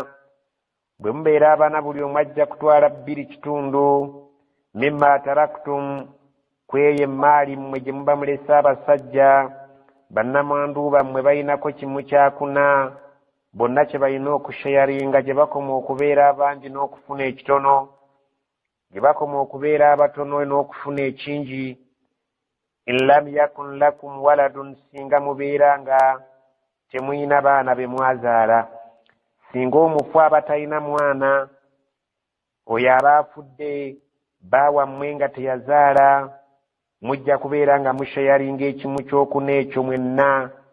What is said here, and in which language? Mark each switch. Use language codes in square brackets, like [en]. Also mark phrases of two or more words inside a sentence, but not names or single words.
[lg] Bwe mubeera abaana buli omu ajja kutwala 2/3 [ar] مما تركتم, [lg] kweyo emaali mmwe gye muba mulese abasajja. Bannamwandu bammwe balinako kimu kyakuna, bonna kye balina okushayaringa gye bakoma okubeera abangi n'okufuna ekitono, gye bakoma okubeera abatono n'okufuna ekingi. [ar] إن لم يكن لكم ولد, [lg] singa mubeera nga temuyina baana be mwazaala. Singa omufu abatalina mwana, oyo aba afudde baawammwe nga teyazaala, mujja kubeera nga mushayaringa ekimu kyokuna ekyo mwenna.